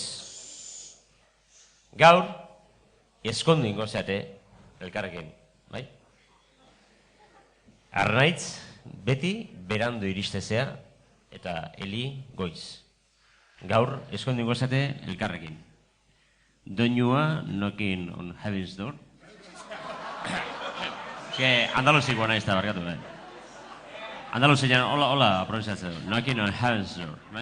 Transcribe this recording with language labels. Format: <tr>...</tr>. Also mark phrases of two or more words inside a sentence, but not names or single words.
<eu>Gaur, eskondu ingo zeate, elkarrekin, bai? Arnaitz, beti berandu iristezea, eta Eli goiz. Gaur, eskondu ingo zeate, elkarrekin. Doinua knocking on heaven's door. Andaluzikoa naiz da, barkatu, bai? Andaluzian, hola, pronunciatzen du. Knocking on heaven's door, bai?</eu>